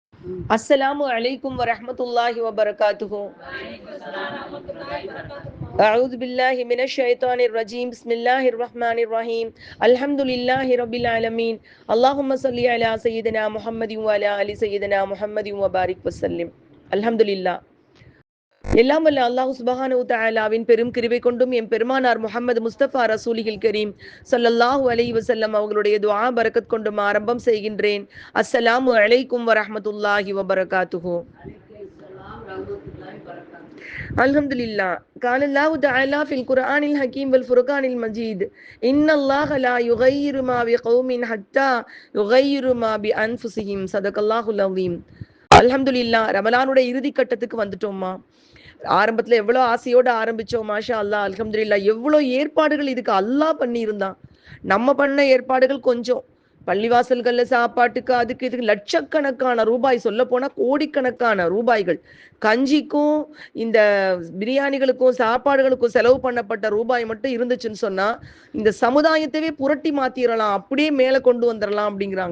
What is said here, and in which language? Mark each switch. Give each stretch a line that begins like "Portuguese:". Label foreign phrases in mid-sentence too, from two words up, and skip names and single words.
Arabic: السلام عليكم ورحمة الله وبركاته. أعوذ بالله من الشيطان الرجيم. بسم الله الرحمن الرحيم الحمد لله رب العالمين. اللهم صل على سيدنا محمد وعلى آل سيدنا محمد وبارك وسلم. अल्हम्दुलिल्लाह।
Tamil: எல்லாம் வல்ல அல்லாஹ்
Arabic: سبحانه وتعالى
Tamil: பெரும் கிருபை கொண்டும் எம் பெருமானார் முஹம்மது முஸ்தபா
Arabic: رسول الكريم صلى الله عليه وسلم
Tamil: அவர்களுடைய துஆ பரக்கத் கொண்டும் ஆரம்பம் செய்கின்றேன்.
Arabic: السلام عليكم ورحمة الله وبركاته. அல்ஹம்துலில்லாஹ். قال الله تعالى في القرآن الحكيم والفرقان المجيد إن الله لا يغير ما بقوم حتى يغير ما بأنفسهم. صدق الله العظيم. அல்ஹம்துலில்லாஹ்.
Tamil: ரமலானுடைய இறுதி கட்டத்துக்கு வந்துட்டோமா? ஆரம்பத்துல எவ்வளவு ஆசையோட ஆரம்பிச்சோம்.
Arabic: ما شاء الله الحمد لله.
Tamil: எவ்வளவு ஏற்பாடுகள் இதுக்கு அல்லாஹ் பண்ணியிருந்தான். நம்ம பண்ண ஏற்பாடுகள் கொஞ்சம். பள்ளிவாசல்கள்ல சாப்பாட்டுக்கு அதுக்கு இதுக்கு லட்சக்கணக்கான ரூபாய், சொல்ல போனா கோடிக்கணக்கான ரூபாய்கள் கஞ்சிக்கும் இந்த பிரியாணிகளுக்கும் சாப்பாடுகளுக்கும் செலவு பண்ணப்பட்ட ரூபாய் மட்டும் இருந்துச்சுன்னு சொன்னா இந்த சமுதாயத்தையே புரட்டி மாத்திரலாம், அப்படியே மேல கொண்டு வந்துடலாம் அப்படிங்கிறாங்க.